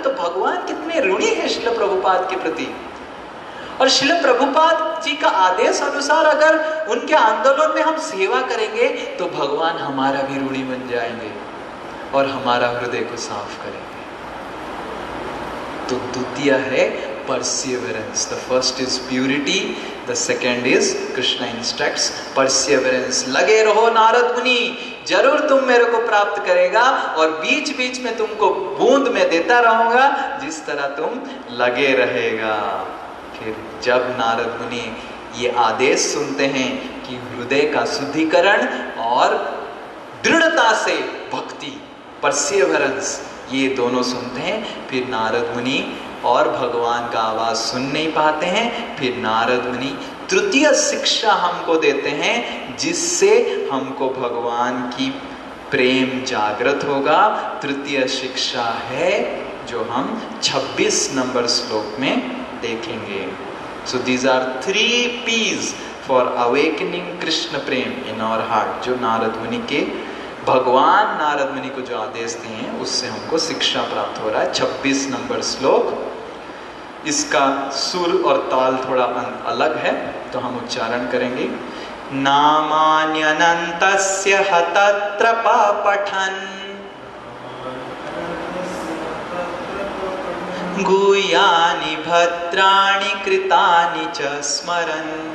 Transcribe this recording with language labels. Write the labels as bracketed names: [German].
[Hindi] तो भगवान कितने ऋणी है शिल प्रभुपाद के प्रति। और शिल प्रभुपाद जी का आदेश अनुसार अगर उनके आंदोलन में हम सेवा करेंगे, तो भगवान हमारा भी ऋणी बन जाएंगे और हमारा हृदय को साफ करेंगे। तो द्वितीय है perseverance. [English] The first is purity, the second is Krishna instructs perseverance. [Hindi] लगे रहो नारद मुनि, जरूर तुम मेरे को प्राप्त करेगा, और बीच बीच में तुमको बूंद में देता रहूंगा जिस तरह तुम लगे रहेगा। फिर जब नारद मुनि ये आदेश सुनते हैं कि हृदय का शुद्धिकरण और दृढ़ता से भक्ति, परसिवरेंस, ये दोनों सुनते हैं, फिर नारद मुनि और भगवान का आवाज सुन नहीं पाते हैं। फिर नारद मुनि तृतीय शिक्षा हमको देते हैं, जिससे हमको भगवान की प्रेम जागृत होगा। तृतीय शिक्षा है जो हम 26 नंबर श्लोक में देखेंगे। [English] so these are 3 P's for awakening Krishna prem in our heart, [Hindi] जो नारद मुनि के, भगवान नारद मुनि को जो आदेश दिए हैं उससे हमको शिक्षा प्राप्त हो रहा है। 26 नंबर श्लोक। इसका सुर और ताल थोड़ा अलग है तो हम उच्चारण करेंगे। [Sanskrit] नामान्यनन्तस्य हतत्र पठन् गुह्यानि भद्राणि कृतानि च स्मरन्